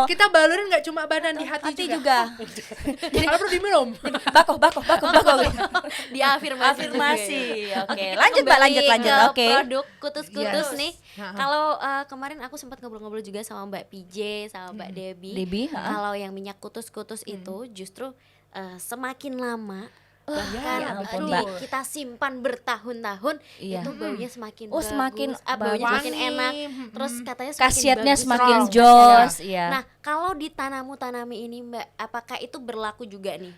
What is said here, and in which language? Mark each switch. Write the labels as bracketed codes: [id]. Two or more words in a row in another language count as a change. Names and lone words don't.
[id] Kita balurin nggak cuma badan, di hati, Hati juga. Kalau perlu diminum. Bakoh. Diafirmasi. Afirmasi. Oke, kita lanjut Mbak, kembali lanjut. ke Oke. Produk kutus-kutus Yes. nih. Ha-ha. Kalau kemarin aku sempat ngobrol-ngobrol juga sama Mbak PJ sama Mbak Debbie. Debbie, Kalau yang minyak kutus-kutus itu justru semakin lama bahkan ya ampun, di- Mbak. kita simpan bertahun-tahun Iya. itu baunya semakin Oh, semakin baunya bagus. semakin enak. Terus katanya semakin Khasiatnya bagus, semakin strong. jos, ya. Nah, kalau di tanami ini Mbak, apakah itu berlaku juga nih?